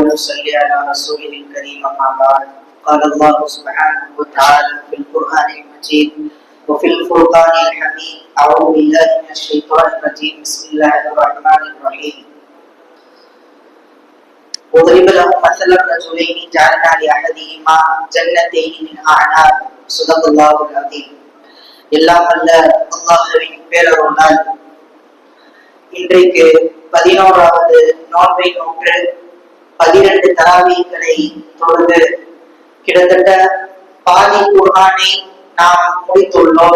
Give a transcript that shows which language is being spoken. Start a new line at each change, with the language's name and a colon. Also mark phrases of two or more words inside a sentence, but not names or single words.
Arabic: وصل على رسوله الكريم أما بعد قال الله سبحانه وتعالى في القرآن المجيد وفي الفرقان الحميد أعوذ بالله من الشيطان الرجيم بسم الله الرحمن الرحيم وضرب لهم مثلا رجلين جعلنا لأحدهما جنتين من أعناب صدق الله العظيم.
Tamil: எல்லாம் அல்ல அல்லாஹ்வின் பேரருளால் இன்றைக்கு 11வது நோன்பை நோற்று 12 தராவீகளை தொழுது கிட்டத்தட்ட பாதி குர்ஆனை நாம் முடித்துள்ளோம்.